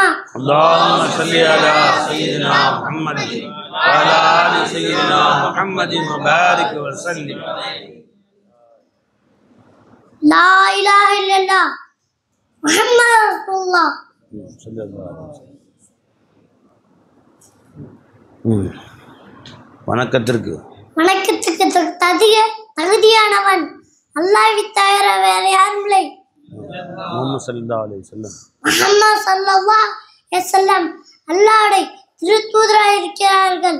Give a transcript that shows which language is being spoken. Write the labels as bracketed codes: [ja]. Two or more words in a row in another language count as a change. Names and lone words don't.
[ar] اللهم صل على سيدنا محمد وعلى آل سيدنا محمد وبارك وسلم. لا إله إلا الله محمد رسول الله صلى الله عليه وسلم. [ta] வணக்கத்திற்கு தகுதியானவன் அல்லாஹ்வை தவிர வேறு யாரும் இல்லை. [ar] محمد صلى الله عليه وسلم [ta] முஹம்மது [ar] صلى الله عليه وسلم [ta] அல்லாஹ்வுடைய திருத்தூதராக இருக்கிறார்கள்.